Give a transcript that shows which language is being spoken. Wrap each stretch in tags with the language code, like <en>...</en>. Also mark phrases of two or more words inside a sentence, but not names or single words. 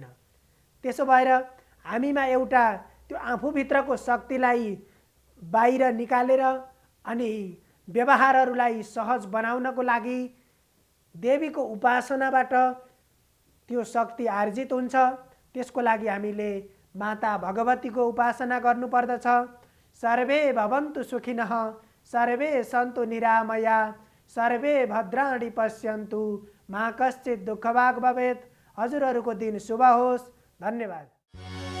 <ne>त्यसो भएर हामीमा एउटा त्यो आफूभित्रको शक्तिलाई बाहिर निकालेर अनि व्यवहारहरूलाई सहज बनाउनको लागि देवीको उपासनाबाट त्यो शक्ति आर्जित हुन्छ। त्यसको लागि हामीले माता भगवतीको उपासना गर्नुपर्दछ।</ne> <sa>सर्वे भवन्तु सुखिनः, सर्वे सन्तु निरामया, सर्वे भद्राणि पश्यन्तु, मा कश्चित् दुःखभाग् भवेत्।</sa> <ne>हजुरहरूको दिन शुभ होस्। धन्यवाद।</ne>